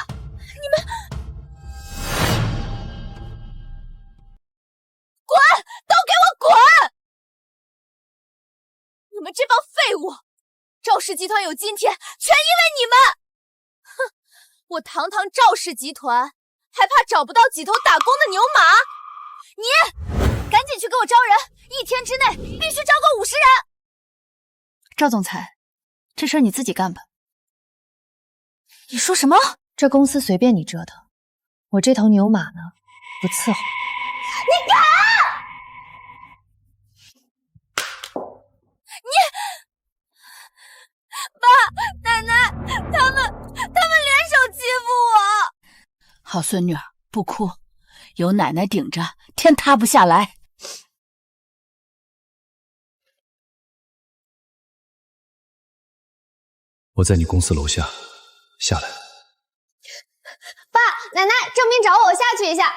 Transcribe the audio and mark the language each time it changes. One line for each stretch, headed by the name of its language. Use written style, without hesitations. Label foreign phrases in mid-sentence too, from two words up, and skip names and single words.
Chinese: 你们滚，都给我滚！你们这帮废物！赵氏集团有今天，全因为你们！哼，我堂堂赵氏集团，還怕找不到幾頭打工的牛馬？你趕緊去給我招人，1天之內必須招夠50人。趙總裁，這事兒你自己幹吧。你說什麼？這公司隨便你折騰，我這頭牛馬呢，不伺候。你敢！爸、奶奶，他們聯手欺負我。好孫女兒，不哭，有奶奶頂着，天塌不下來。我在你公司樓下，下來。爸、奶奶，郑斌找我下去一下。